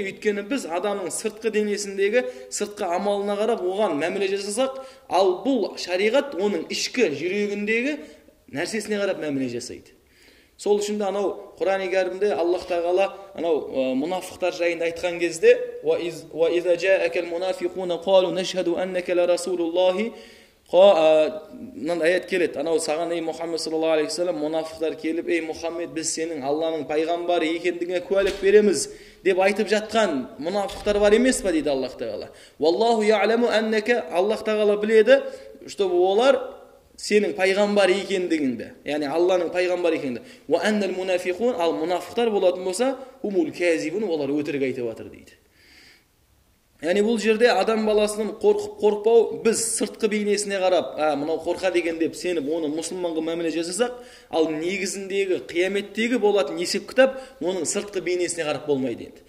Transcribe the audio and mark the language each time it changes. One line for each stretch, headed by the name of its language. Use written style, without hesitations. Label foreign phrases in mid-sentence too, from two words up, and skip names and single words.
Kazakh: Өйткені біз адамның сыртқы денесіндегі сыртқы амалына қарап оған мәміле жасасақ, ал бұл шариғат оның ішкі жүрегіндегі нәрсесіне қарап мәміле жасайды. Сол үшін де анау Құран-ы Кәрімде Аллаһ Тағала анау мұнафықтар жайында айтқан кезде
Arabic: "وإذا جاءك المنافقون قالوا نشهد إنك لرسول الله"
Kazakh: аят келеді. Анау саған, ей Мұхаммед
Arabic: صلى الله عليه وسلم,
Kazakh: мұнафықтар келіп, ей Мұхаммед, біз сенің Алланың пайғамбары екендігіңе куәлік береміз деп айтып жатқан мұнафықтар бар емес па дейді Аллаһ Тағала.
Arabic: والله يعلم إنك,
Kazakh: Аллаһ Тағала біледі, что олар сенің пайғамбар екендігіңді, яғни Алланың пайғамбар екендігіңді.
Arabic: وإن المنافقين,
Kazakh: ал мұнафықтар болатын болса,
Arabic: هم الكاذبون,
Kazakh: олар өтірік айтып жатыр дейді. Яғни бұл жерде адам баласының қорқпау, біз сыртқы бейнесіне қарап, мынау қорқа деген деп сеніп, оны мұсылманға мәміле жасасақ, ал негізіндегі қияметтегі болатын есеп кітап оның сыртқы бейнесіне қарап болмайды енді.